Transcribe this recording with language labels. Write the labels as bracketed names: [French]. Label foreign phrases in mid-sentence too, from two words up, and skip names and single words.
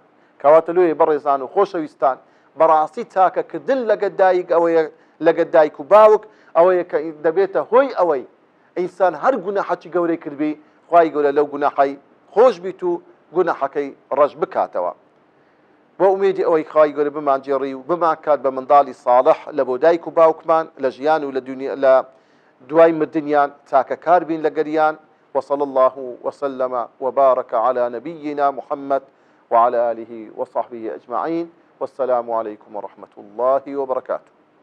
[Central Kurdish] کەواتە لێ بەڕێزان و خۆشەویستان بەڕاستی تاکەکردن لەگەر دایک ئەوەیە لەگەر دایک و باوک ئەوەیە کە دەبێتە هۆی ئەوەی ئینسان هەر گوناحەکی گەورەی کردبی خوای گەورە لەو گوناحەی خۆش بیت و گوناحەکەی ڕەش بکاتەوە. بۆ ئومێدی ئەوەی خوای گەورە بمانجێڕی و بماکات بە منداڵی ساڵح لە بۆ دایک و باوکمان لە ژیان و لە دوای مردنیان تاکەکار بین لەگەریان. [Arabic] وصلى الله وسلم وبارك على نبينا محمد وعلى آله وصحبه أجمعين والسلام عليكم ورحمة الله وبركاته.